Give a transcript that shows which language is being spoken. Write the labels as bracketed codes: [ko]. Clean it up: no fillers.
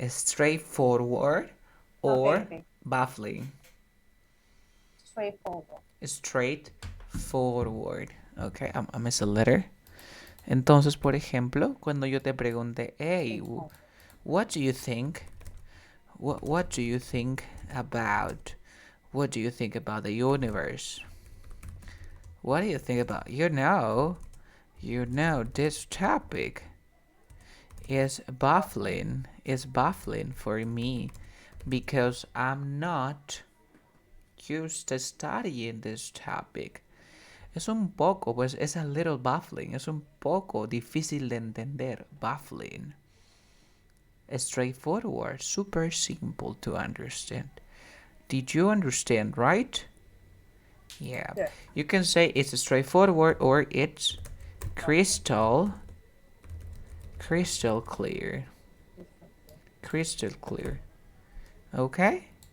[en] Straightforward or Okay. baffling? Straightforward. Straightforward. Okay, I missed a letter. [es] Entonces, por ejemplo, cuando yo te pregunte, [en] hey, what do you think? What do you think about? What do you think about the universe? What do you think about? You know, this topic is baffling for me because I'm not used to studying this topic. [es] Es un poco, pues es [en] a little baffling, [es] es un poco difícil de entender, baffling. [en] Straightforward, super simple to understand. Did you understand, right? Yeah. You can say it's straightforward or it's crystal clear. Crystal clear. Okay?